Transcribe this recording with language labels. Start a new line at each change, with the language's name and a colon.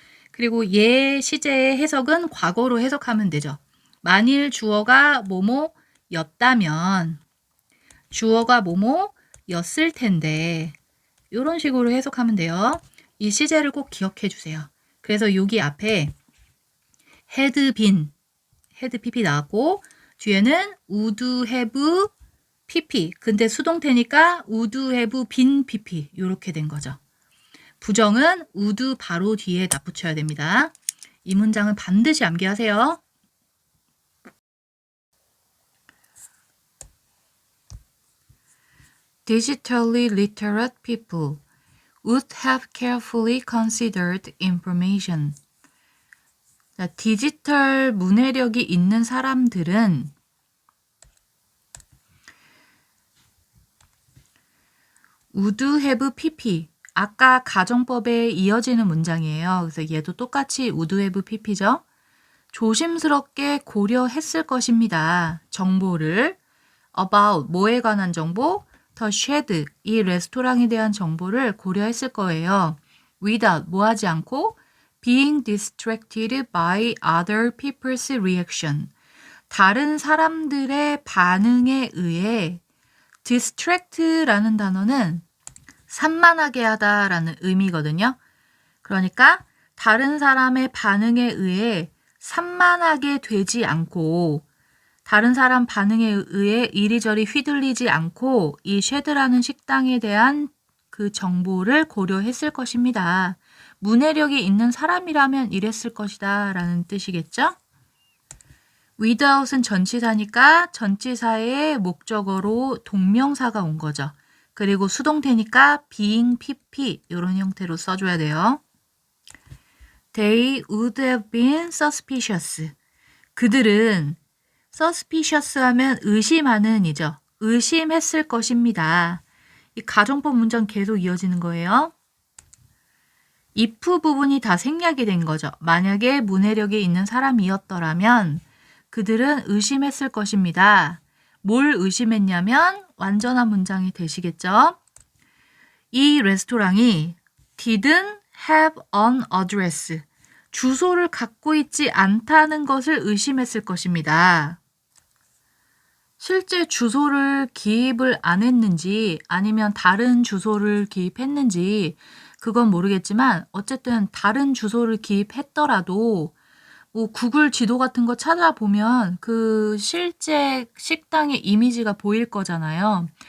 Korean: 그리고 얘 시제의 해석은 과거로 해석하면 되죠. 만일 주어가 뭐뭐였다면 주어가 뭐뭐였을 텐데 이런 식으로 해석하면 돼요. 이 시제를 꼭 기억해 주세요. 그래서 여기 앞에 had been, had pp 나왔고 뒤에는 would have pp. 근데 수동태니까 would have been pp. 이렇게 된 거죠. 부정은 would 바로 뒤에 덧붙여야 됩니다. 이 문장은 반드시 암기하세요.
English: Digitally literate people would have carefully considered information.
Korean: 자, 디지털 문해력이 있는 사람들은 would have pp. 아까 가정법에 이어지는 문장이에요. 그래서 얘도 똑같이 would have pp죠. 조심스럽게 고려했을 것입니다. 정보를 about 뭐에 관한 정보, the shed 이 레스토랑에 대한 정보를 고려했을 거예요.
English: without
Korean: 뭐 하지 않고
English: being distracted by other people's reaction.
Korean: 다른 사람들의 반응에 의해 distract라는 단어는 산만하게 하다라는 의미거든요. 그러니까 다른 사람의 반응에 의해 산만하게 되지 않고 다른 사람 반응에 의해 이리저리 휘둘리지 않고 이 쉐드라는 식당에 대한 그 정보를 고려했을 것입니다. 문해력이 있는 사람이라면 이랬을 것이다 라는 뜻이겠죠? without은 전치사니까 전치사의 목적어로 동명사가 온 거죠. 그리고 수동태니까 being pp 이런 형태로 써줘야 돼요.
English: They would have been suspicious.
Korean: 그들은 suspicious 하면 의심하는 이죠. 의심했을 것입니다. 이 가정법 문장 계속 이어지는 거예요. if 부분이 다 생략이 된 거죠. 만약에 문해력이 있는 사람이었더라면 그들은 의심했을 것입니다. 뭘 의심했냐면 완전한 문장이 되시겠죠. 이 레스토랑이
English: didn't have an address.
Korean: 주소를 갖고 있지 않다는 것을 의심했을 것입니다. 실제 주소를 기입을 안 했는지 아니면 다른 주소를 기입했는지 그건 모르겠지만 어쨌든 다른 주소를 기입했더라도 뭐 구글 지도 같은 거 찾아보면 그 실제 식당의 이미지가 보일 거잖아요.